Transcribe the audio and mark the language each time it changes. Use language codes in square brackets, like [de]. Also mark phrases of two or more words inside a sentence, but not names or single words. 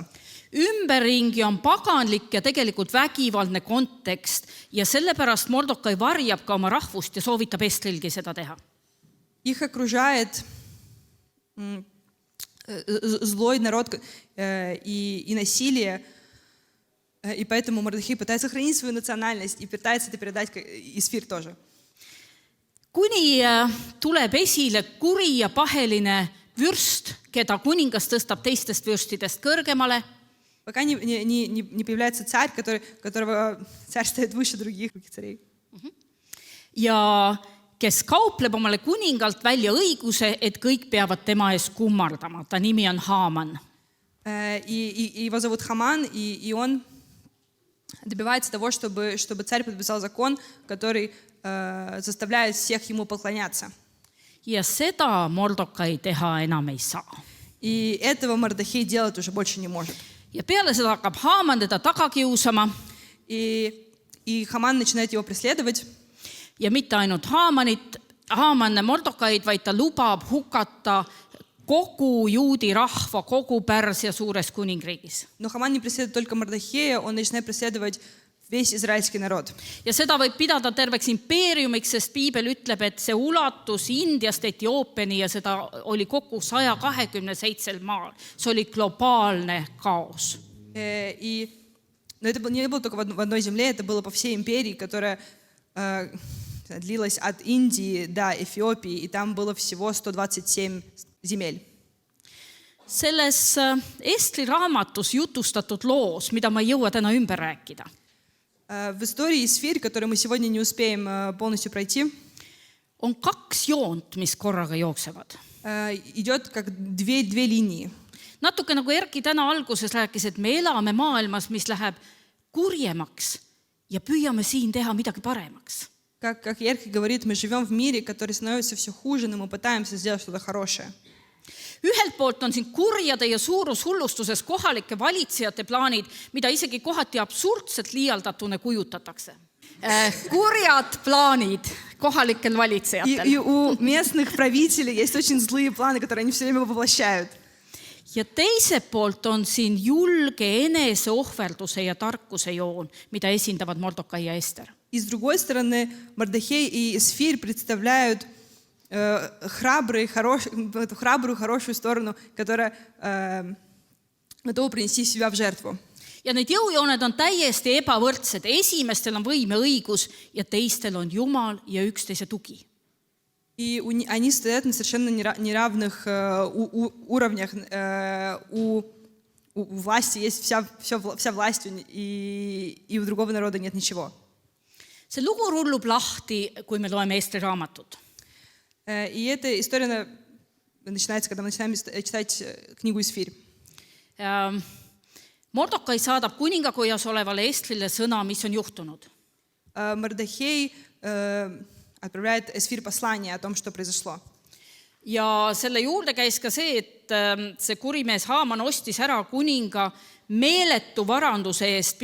[et] Ümberringi on paganlik ja tegelikult vägivaldne kontekst ja sellepärast Mordokai varjab ka oma rahvust ja soovitab Estrilgi seda teha. [ru] Их окружает злой народ и насилие, и поэтому Мардахей пытается сохранить свою национальность и пытается это передать Эсфир тоже. [et] Kuni tuleb esile kuri ja paheline vürst, keda kuningas tõstab teistest vürstidest kõrgemale. [ru] Пока не появляется царь, которого царь ставит выше других царей. [et] Ja kes kaupleb omale kuningalt välja õiguse, et kõik peavad tema ees kummardama. Ta nimi on Haaman. [ru] И его зовут Хаман, и он добивается того, чтобы царь подписал закон, который заставляет всех ему поклоняться. [et] Ja seda Mordokai teha enam ei saa. [ru] И этого Мардахей делать уже больше не может. [et] Ja peale seda hakkab Haaman teda taga kiusama. [ru] И Хаман начинает его преследовать. [et] Ja mitte ainult Haaman Mordokaid, vaid ta lubab hukata kogu juudi rahva, kogu Pärsia suures kuningriigis. [ru] Но Хаман не преследует только Мардахея, он начинает преследовать весь израильский народ. [et] Ja seda võib pidada terveks impeeriumiks, sest Piibel ütleb, et see ulatus Indiast Etioopiani ja seda oli kokku 127 maal. See oli globaalne kaos. [ru] Но это не было только в одной земле, это было по всей империи, которая длилась от Индии до Эфиопии, и там было всего 127 земель. [et] Selles Estri raamatus jutustatud loos, mida ma ei jõua täna ümber rääkida, [ru] В истории Эсфир, которую мы сегодня не успеем полностью пройти, [et] on 2 joont, mis korraga jooksevad. [ru] идет как две линии. [et] Natuke nagu Erki täna alguses rääkis, et me elame maailmas, mis läheb kurjemaks ja püüame siin teha midagi paremaks. [ru] Как Ерки говорит, мы живем в мире, который становится все хуже, но мы пытаемся сделать что-то хорошее. [et] Ühelt poolt on siin kurjade ja suurushullustuses kohalike valitsejate plaanid, mida isegi kohati absurdselt liialdatuna kujutatakse. Kurjad plaanid kohalikel valitsejatel. [ru] И у местных правителей есть очень злые планы, которые они все время воплощают. [et] Ja teiselt poolt on siin julge eneseohverduse ja tarkuse joon, mida esindavad Mordokai ja Ester. [ru] И с другой стороны, Мардахей и Эсфир представляют храбрую, хорошую сторону, которая готова принести себя в жертву. [et] Ja need jõujooned on täiesti ebavõrdsed. Esimestel on võim ja õigus ja teistel on Jumal ja üksteise tugi. [ru] И они стоят на совершенно неравных уровнях. У власти есть вся власть, и у другого народа нет ничего. [et] See lugu rullub lahti, kui me loeme Estri raamatut. [ru] И эта история начинается, когда мы начинаем читать книгу Эсфир. [et] Mordokai saadab kuningakojas olevale Estrile sõna, mis on juhtunud. [ru] Мардахей отправляет Эсфир послание о том, что произошло. [et] Ja selle juurde käis ka see, et see kurimees Haaman ostis ära kuninga meeletu varanduse eest.